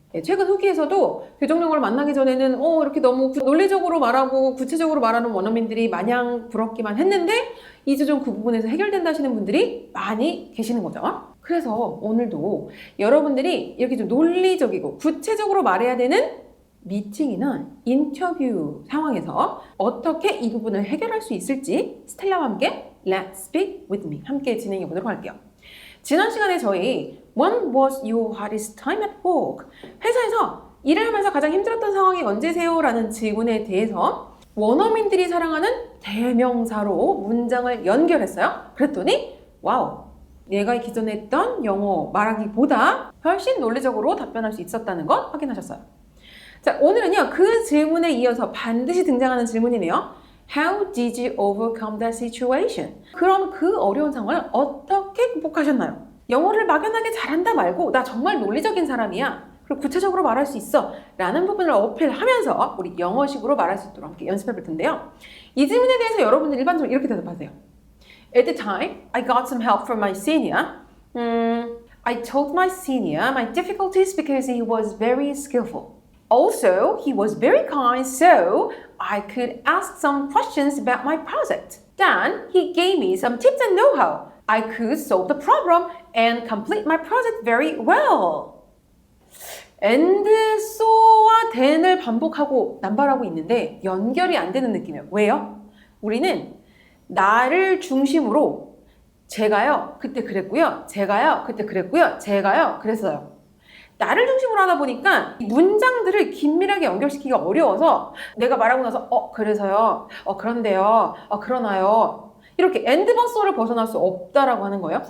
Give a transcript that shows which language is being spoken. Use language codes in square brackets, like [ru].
[ko] 최근 후기에서도 교정영어를 만나기 전에는 이렇게 너무 논리적으로 말하고 구체적으로 말하는 원어민들이 마냥 부럽기만 했는데 이제 좀 그 부분에서 해결된다 하시는 분들이 많이 계시는 거죠. 그래서 오늘도 여러분들이 이렇게 좀 논리적이고 구체적으로 말해야 되는 미팅이나 인터뷰 상황에서 어떻게 이 부분을 해결할 수 있을지 스텔라와 함께 Let's Speak With Me 함께 진행해 보도록 할게요. 지난 시간에 저희 [en] When was your hardest time at work? [ko] 회사에서 일을 하면서 가장 힘들었던 상황이 언제세요? 라는 질문에 대해서 원어민들이 사랑하는 대명사로 문장을 연결했어요. 그랬더니 와우! 내가 기존에 했던 영어 말하기보다 훨씬 논리적으로 답변할 수 있었다는 것 확인하셨어요. 자, 오늘은요, 그 질문에 이어서 반드시 등장하는 질문이네요. [en] How did you overcome that situation? [ko] 그럼 그 어려운 상황을 어떻게 극복하셨나요? 영어를 막연하게 잘한다 말고 나 정말 논리적인 사람이야. 그리고 구체적으로 말할 수 있어. 라는 부분을 어필하면서 우리 영어식으로 말할 수 있도록 함께 연습해 볼 텐데요. 이 질문에 대해서 여러분들 일반적으로 이렇게 대답하세요. [en] At the time, I got some help from my senior. I told my senior my difficulties because he was very skillful. Also, he was very kind, so I could ask some questions about my project. Then, he gave me some tips and know-how. I could solve the problem and complete my project very well. [ko] and, so와 then을 반복하고 남발하고 있는데 연결이 안 되는 느낌이에요. 왜요? 우리는 나를 중심으로 제가요, 그때 그랬고요. 제가요, 그때 그랬고요. 제가요, 그랬어요. 나를 중심으로 하다 보니까 문장들을 긴밀하게 연결시키기가 어려워서 내가 말하고 나서 그래서요, 그런데요, 그러나요 이렇게 엔드버스를 벗어날 수 없다라고 하는 거예요.